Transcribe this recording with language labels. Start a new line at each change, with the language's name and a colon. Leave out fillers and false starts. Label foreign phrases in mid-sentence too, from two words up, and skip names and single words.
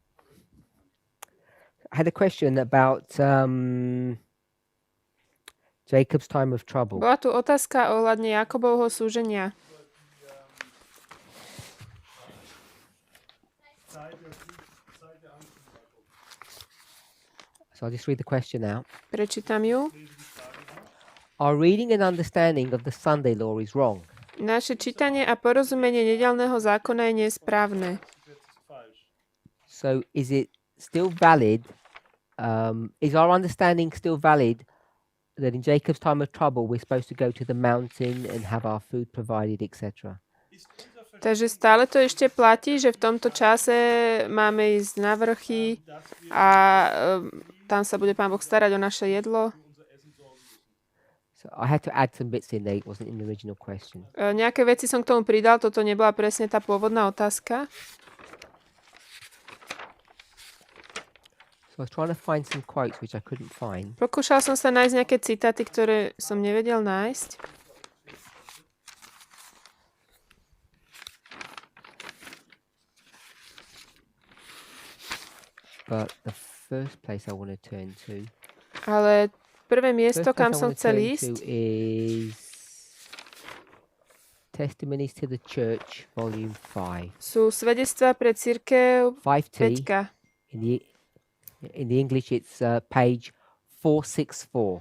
English: I had a question about Jacob's time of trouble.
Slovak: Bola tu otázka ohľadne Jakobovho súženia.
English: So I'll just read the question out.
Slovak: Prečítam ju.
English: Our reading and understanding of the Sunday law is wrong.
Slovak: Naše čítanie a porozumenie nedeľného zákona je nesprávne.
English: So is it still valid? Is our understanding still valid that in Jacob's time of trouble we're supposed to go to the mountain and have our food provided, etc.?
Slovak: Takže stále to ešte platí, že v tomto čase máme ísť na vrchy a tam sa bude Pán Boh starať o naše jedlo.
English: So I had to add some bits in there. It wasn't in the original question.
Slovak: Nejaké veci som k tomu pridal, toto nebola presne tá pôvodná otázka.
English: So I was trying to find some quotes which I couldn't find.
Slovak: Pokúšal som sa nájsť nejaké citáty, ktoré som nevedel nájsť.
English: But the first place I want to turn to,
Slovak: Ale prvé miesto,
English: first
Slovak: kam
English: place I
Slovak: som
English: want to
Slovak: chcel
English: turn
Slovak: ísť,
English: to is Testimonies to the Church, Volume 5.
Slovak: sú svedectvá pre cirkev
English: 5T.
Slovak: 5.
English: In the English, it's page 464.